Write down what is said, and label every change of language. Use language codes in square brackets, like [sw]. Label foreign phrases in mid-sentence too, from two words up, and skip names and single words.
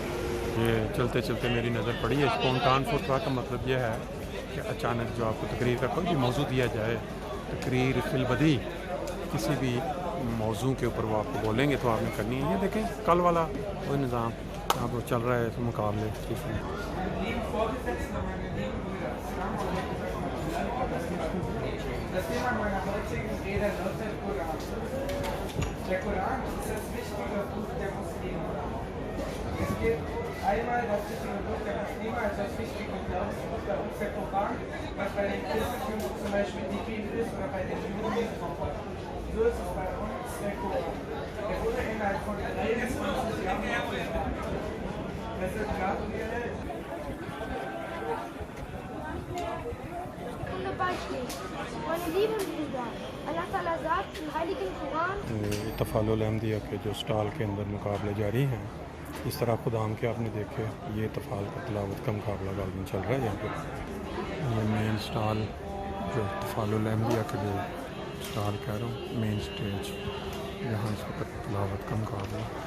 [hi] ये चलते चलते मेरी नज़र पड़ी है स्पॉन्टान फुटरा का मतलब यह है कि अचानक जो आपको तकरीर का कोई भी मौजू दिया जाए, तकरीर फिलबदी किसी भी मौजू के ऊपर वो आपको बोलेंगे तो आपने करनी है। ये देखें कल वाला वो निज़ाम यहाँ पर चल रहा है इस मुकाबले। [de] Der Koran ist das wichtige Buch der Muslime. Es gibt einmal das wichtige Buch der Muslime als das wichtige Glaubensbuch, bei uns der Koran, was bei den Christen zum Beispiel die Bibel ist oder bei den Juden. So ist es bei uns der Koran. Der wurde innerhalb von 23 Jahren aufgeschrieben. Das ist klar. Beispiel. Meine lieben Brüder, Allah Ta'ala sagt im heiligen Koran, [hi] तफ़ालुल अहमदिया के जो स्टॉल के अंदर मुकाबले जारी हैं, इस तरह खुदाम के आपने देखे ये तफ़ाल का तिलावत का मुकाबला गालिबन चल रहा है यहाँ पे। ये मेन स्टॉल जो तफ़ालुल अहमदिया के जो स्टार कह रहा हूँ [en] main stage, [hi] यहाँ इस वक्त तिलावत का मुकाबला।